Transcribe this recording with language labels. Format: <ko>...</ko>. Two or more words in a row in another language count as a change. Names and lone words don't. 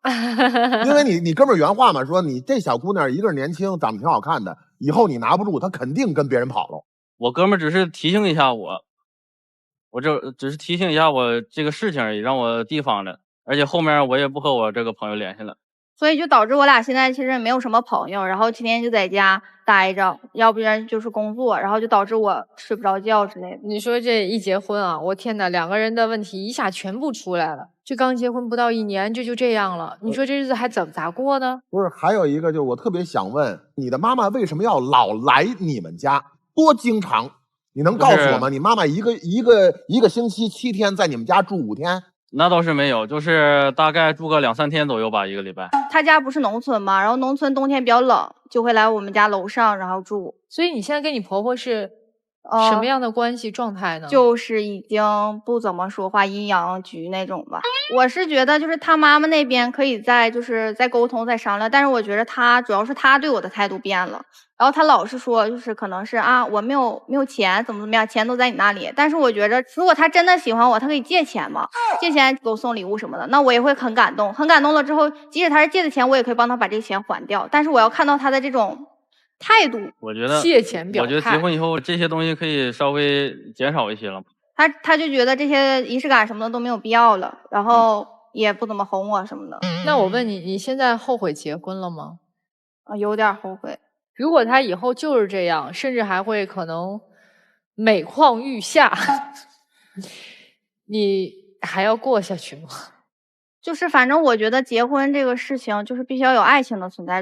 <zh>因為你哥們兒原話嘛，說你這小姑娘一個是年輕，長得挺好看的，以後你拿不住，她肯定跟別人跑了。我哥們兒只是提醒一下我這只是提醒一下我這個事情而已，讓我提防着，而且後面我也不和我這個朋友聯繫了。所以就導致我倆現在其實沒有什麼朋友，然後天天就在家待着，要不然就是工作，然後就導致我睡不着覺之類的。你說這一結婚啊，我天哪，兩個人的問題一下全部出來了。這剛結婚不到1年，這就這樣了。你說這日子還咋過呢？不是，還有一個就是我特別想問，你的媽媽為什麼要老來你們家？多經常？你能告訴我嗎？你媽媽一個星期7天在你們家住5天？那倒是沒有，就是大概住個2、3天左右吧，一個禮拜。他家不是農村嘛，然後農村冬天比較冷，就會來我們家樓上然後住。所以你現在跟你婆婆是什麼樣的關係狀態呢？就是已經不怎麼說話，陰陽局那種吧。我是覺得就是他媽媽那邊可以再溝通再商量，但是我覺得主要是他对我的态度变了。然後他老是说就是可能是啊我没有錢怎么样，钱都在你那里。但是我觉得如果他真的喜歡我，他可以借錢嘛，借錢給我送禮物什麼的，那我也會很感動。很感動了之後，即使他是借的錢，我也可以幫他把這個錢還掉。但是我要看到他的這種態度，我覺得借錢表態。我覺得結婚以後這些東西可以稍微減少一些了。他就覺得這些儀式感什麼的都沒有必要了，然後也不怎麼哄我什麼的。那我問你，你現在後悔結婚了嗎？有點後悔。如果他以後就是這樣，甚至還會可能每況愈下，你還要過下去嗎？就是反正我覺得結婚這個事情就是必須要有愛情的存在。</zh>